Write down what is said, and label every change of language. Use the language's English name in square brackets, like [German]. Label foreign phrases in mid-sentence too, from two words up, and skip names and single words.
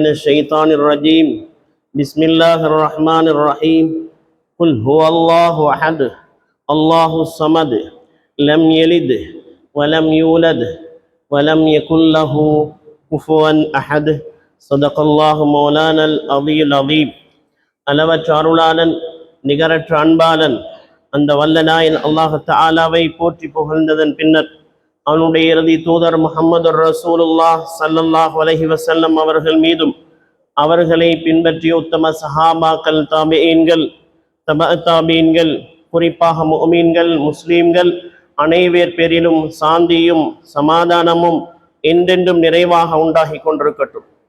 [Arabic] الشيطان الرجيم بسم الله الرحمن الرحيم قل هو الله أحد الله الصمد لم يلد ولم يولد ولم يكن له كفوا أحد صدق الله مولانا العلي العظيم [Tamil] அளவற்ற அருளாளன் நிகரற்ற அன்பாளன் அந்த வல்லநாயன் அல்லாஹ் தஆலாவை போற்றி புகழ்ந்ததன் பின்னர் அவனுடைய இறுதி தூதர் முஹம்மது [Arabic] رسول الله صلى الله عليه وسلم [Tamil] அவர்கள் மீதும் அவர்களை பின்பற்றிய உத்தம சஹாபாக்கள் தாபிஈன்கள் தபஅத்தாபீன்கள் குறிப்பாக முஃமின்கள் முஸ்லீம்கள் அனைவர் பேரிலும் சாந்தியும் சமாதானமும் என்றென்றும் நிறைவாக உண்டாகி கொண்டிருக்கட்டும்.